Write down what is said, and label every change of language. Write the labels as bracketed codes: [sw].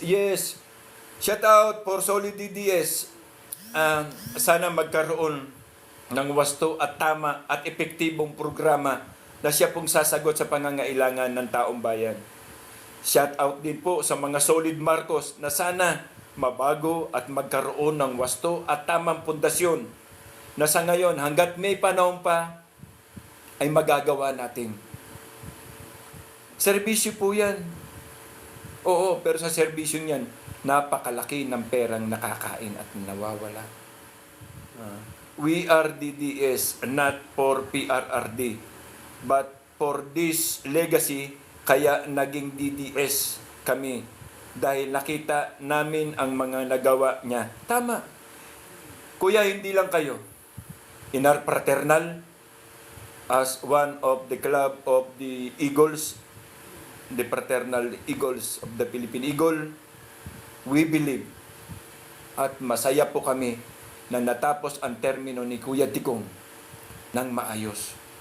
[en] Yes, shout out for Solid DDS. [tl] Sana magkaroon ng wasto at tama at epektibong programa na siya pong sasagot sa pangangailangan ng taong bayan. Shout out din po sa mga Solid Marcos na sana mabago at magkaroon ng wasto at tamang pundasyon na sa ngayon hanggat may panahon pa ay magagawa natin. Serbisyo po yan. Oo, pero sa serbisyo niyan, napakalaki ng perang nakakain at nawawala. [en] We are DDS, not for PRRD, but for this legacy, [tl] kaya naging DDS kami. Dahil nakita namin ang mga nagawa niya. Tama. Kuya, hindi lang kayo. [en] In our fraternal, as one of the club of the Eagles, the fraternal Eagles of the Philippine Eagle, we believe [tl] at masaya po kami na natapos ang termino ni Kuya Tikong ng maayos.